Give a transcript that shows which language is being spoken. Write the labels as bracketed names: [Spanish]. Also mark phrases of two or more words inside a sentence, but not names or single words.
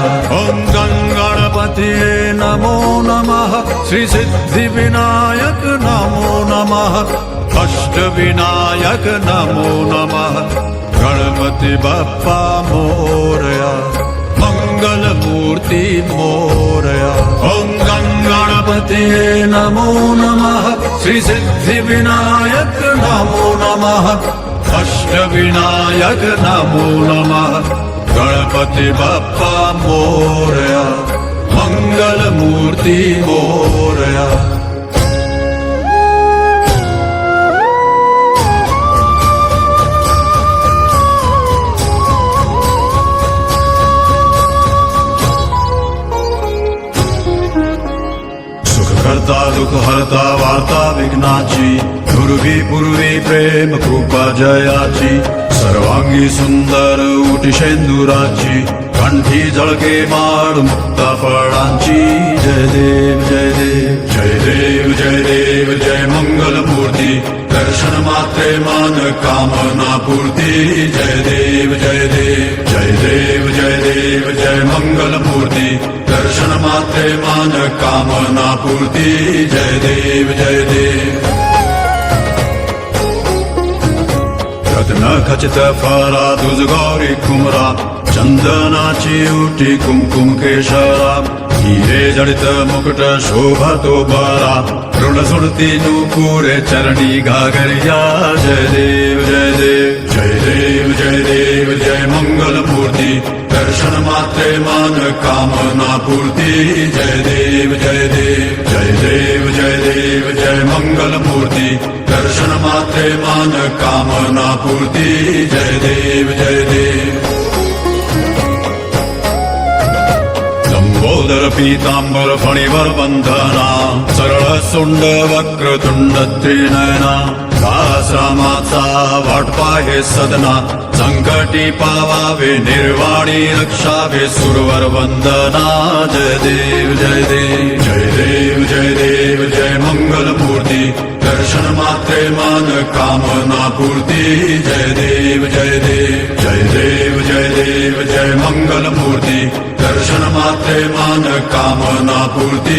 [Sanskrit] ओम गणपतिये नमो नमः श्री सिद्धि विनायक नमो नमः अष्टविनायक नमो नमः गणपति बप्पा मोरया मंगल मूर्ति मोरया। ओम गणपतिये नमो नमः श्री सिद्धि विनायक नमो नमः अष्टविनायक नमो नमः गणपति बप्पा मोरया मंगल मूर्ति मोरया। [Marathi] सुख करता दुख हरता वार्ता विघ्नाची पूर्वी पूर्वी प्रेम कृपा जयाची सर्वांगी सुंदर उटी शेंदुराची कंठी झळके माळ मुक्ता फळांची। जय देव जय देव जय देव जय देव जय मंगल मूर्ती दर्शन मात्रे मान कामना पूर्ती। जय देव जय देव जय देव जय देव जय मंगल मूर्ती दर्शन मात्रे मान कामना पूर्ती। जय देव जय देव रत्न खचित फरा तुझ गौरी कुमरा चंदनाची उटी कुमकुम केशरा हिरे जडित मुकुट शोभा तो बरा ऋण सुरती नूपुरे चरणी घागरिया। जय देव जय देव जय देव जय देव जय मंगल मूर्ति दर्शन मात्रे मान कामना पूर्ति। जय देव जय देव जय देव जय देव जय मंगल मूर्ति दर्शन मात्रे मान कामना पूर्ति। जय देव जय देव लंबोदर पीतांबर फणिवर बंधना सरळ सुंड वक्रतुंड त्रिनयना दासरामाचा वाट पाहे सदना संकटी पावावे निर्वाणी रक्षावे सुरवर वंदना। जय देव जय देव जय देव जय देव जय मंगल मूर्ति दर्शन मात्रे मान कामना पूर्ति। जय देव जय देव जय देव जय देव जय मंगल मूर्ति दर्शन मात्रे मान कामना पूर्ति।